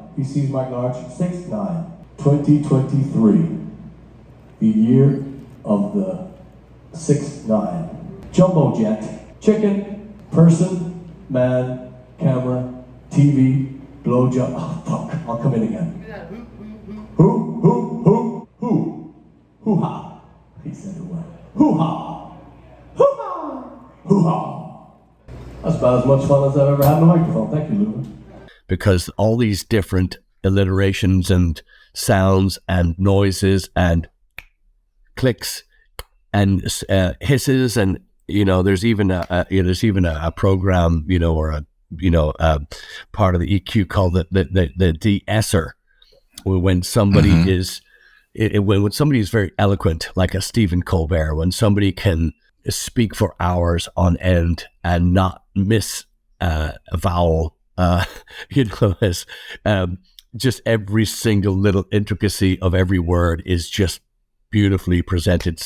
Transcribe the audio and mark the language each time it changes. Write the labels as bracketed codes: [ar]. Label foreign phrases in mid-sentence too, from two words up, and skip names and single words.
[en] He sees Mike Large, 6, 9. 2023, the year of the 6, 9. Jumbo jet, chicken, person, man, camera, TV, blowjob. Oh, fuck, I'll come in again. Who? Hoo-ha. He said it well. Hoo-ha. Hoo-ha. Hoo-ha. That's about as much fun as I've ever had on the microphone. Thank you, Lou. Because all these different alliterations and sounds and noises and clicks and hisses, and there's even a program, or a part of the EQ called the de-esser, when somebody is when somebody is very eloquent, like a Stephen Colbert, when somebody can speak for hours on end and not miss a vowel, as just every single little intricacy of every word is just beautifully presented.